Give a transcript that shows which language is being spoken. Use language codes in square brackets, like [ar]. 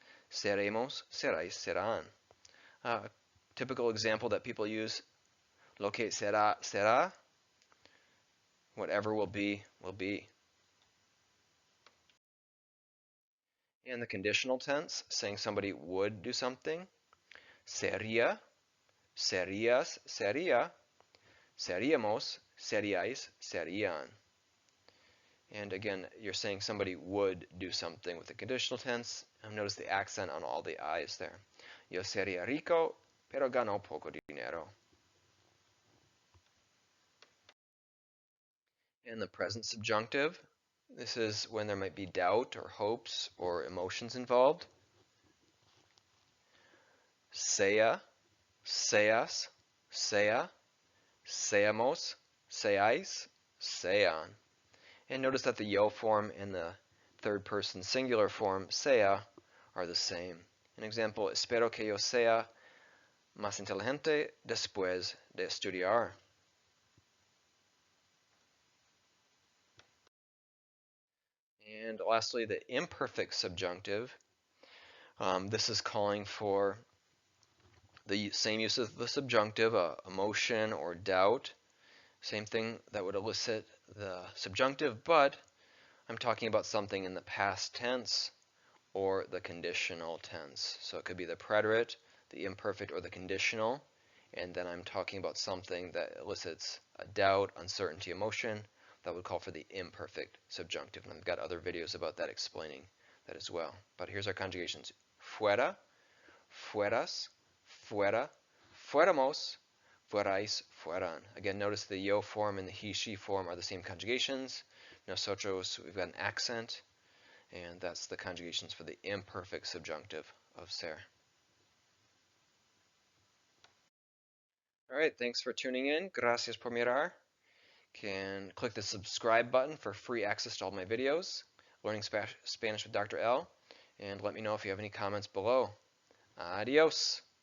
[es] Seremos, seráis, serán. [en] Typical example that people use, [es] lo que será, será. [en] Whatever will be, will be. In the conditional tense, saying somebody would do something. [es] Sería, serías, sería. Seríamos, seríais, serían. [en] And again, you're saying somebody would do something with the conditional tense. Notice the accent on all the I's there. [es] Yo sería rico, pero gano poco dinero. [en] And the present subjunctive, this is when there might be doubt or hopes or emotions involved. [es] Sea, seas, sea, seamos, seáis, sean. [en] And notice that the yo form and the third person singular form, sea, are the same. An example, [es] espero que yo sea más inteligente después de estudiar. [en] And lastly, the imperfect subjunctive. This is calling for the same use of the subjunctive, emotion or doubt. Same thing that would elicit the subjunctive, but I'm talking about something in the past tense or the conditional tense. So it could be the preterite, the imperfect, or the conditional. And then I'm talking about something that elicits a doubt, uncertainty, emotion. That would call for the imperfect subjunctive. And I've got other videos about that explaining that as well. But here's our conjugations. [es] Fuera, fueras, fuera, fuéramos, fuerais, fueran. [en] Again, notice the yo form and the he, she form are the same conjugations. Nosotros, we've got an accent. And that's the conjugations for the imperfect subjunctive of ser. All right, thanks for tuning in. [es] Gracias por mirar. [en] Can click the subscribe button for free access to all my videos, Learning Spanish with Dr. L, and let me know if you have any comments below. Adios.